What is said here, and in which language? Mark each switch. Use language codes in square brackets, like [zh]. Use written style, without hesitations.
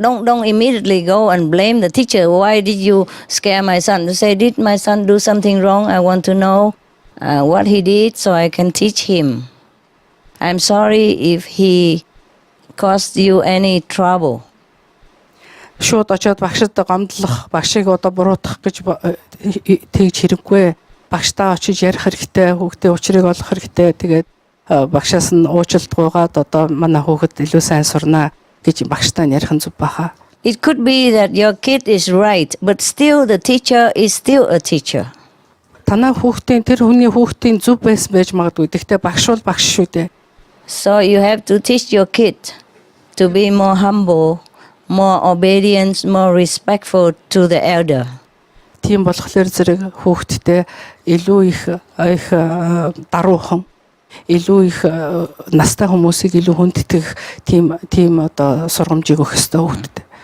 [en] Don't immediately go and blame the teacher. Why did you scare my son? To say, did my son do something wrong? I want to know what he did so I can teach him. I'm sorry if he caused you any trouble. [mn] Шууд очиод багшд гомдлох, багшийг одоо буруутгах гэж тэгж хэрэггүй. Багштаа очиж ярих хэрэгтэй, хүүхдээ учрыг олох хэрэгтэй. Тэгээд багшаас нь уучлалт гуйгаад одоо манай хүүхэд илүү сайн сурнаа гэж багштай нь ярих нь зүг баха. [en] It could be that your kid is right, but still the teacher is still a teacher. [mn] Танаа хүүхдийн тэр хүний хүүхдийн зүв байсан байж магадгүй. Гэхдээ багш бол багш шүү дээ. [en] So you have to teach your kid to be more humble, more obedient, more respectful to the elder. [mn] Тийм болохоор зэрэг хүүхдтэй илүү их даруухан, илүү их настай хүмүүсийг илүү хүндэтгэх тийм одоо сургамжийг өгөх ёстой хүүхдэд.